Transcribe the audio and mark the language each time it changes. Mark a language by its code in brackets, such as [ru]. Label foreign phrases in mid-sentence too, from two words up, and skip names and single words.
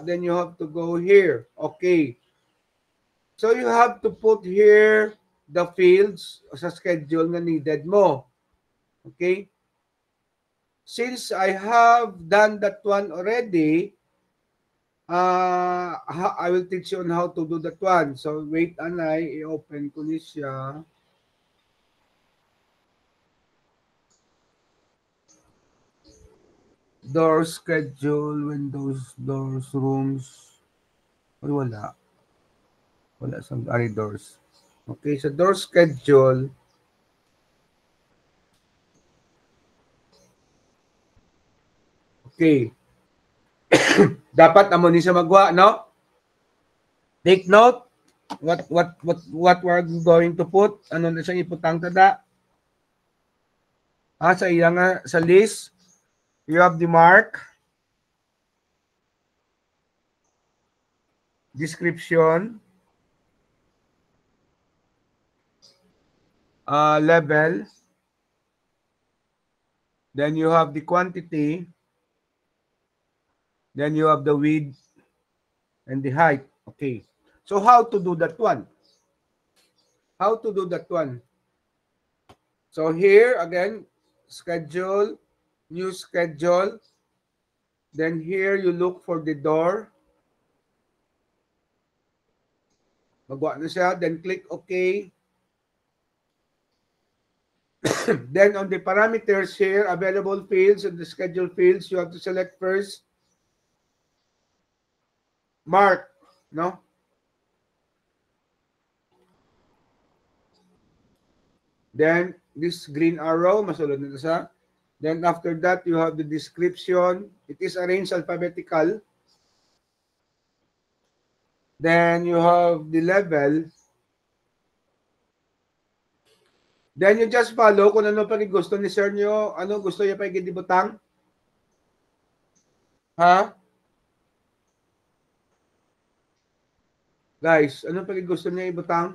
[en] Then you have to go here. Okay. So you have to put here the fields [hil] sa schedule na needed mo. [en] Okay? Since I have done that one already, I will teach you on how to do that one. [hil] So wait, anay, i-open ko ni siya. [en] Door schedule, windows, doors, rooms. [hil] Ay, wala. Wala sa doors. Okay, sa [en] door schedule, [hil] okay. Dapat amo ni sa magwa, no? [en] Take note what we're going to put. [hil] Ano na siyang iputang tada? Sa iya nga sa [en] list, you have the mark, description, level, then you have the quantity, then you have the width and the height. Okay. So how to do that one? How to do that one? So here again, schedule, new schedule. Then here you look for the door. [hil] Magwa na siya. [en] Then click OK. Then on the parameters here, available fields and the schedule fields, you have to select first mark, no? Then this green arrow, [hil] masulod na siya. [en] Then after that, you have the description. It is arranged alphabetical. Then you have the level. Then you just follow [hil] kung ano pa gusto ni sir nyo. Ano gusto niya pa igidibutang? Ha? Guys, ano pa gusto niya ibutang?